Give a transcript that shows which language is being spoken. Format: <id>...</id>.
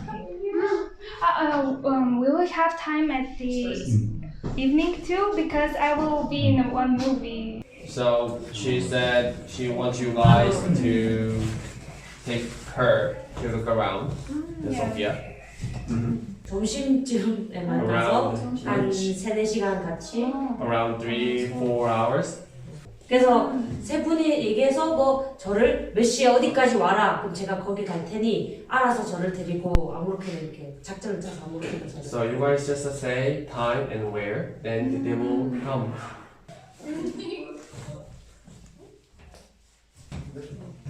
<en>We will have time at the evening too, because I will be in one movie. So she said she wants you guys to take her to look around the Sofia.</en> <ko>점심쯤에 만나서 한 3-4시간 같이</ko> <en>Around 3-4 hours.</en> <ko>그래서 세 분이 얘기해서 뭐 저를 몇 시에 어디까지 와라 그럼 제가 거기 갈 테니 알아서 저를 데리고 아무렇게나 이렇게 작전을 짜서 아무렇게나 저를</ko> <en>So you guys just say time and where, then they will come.</en>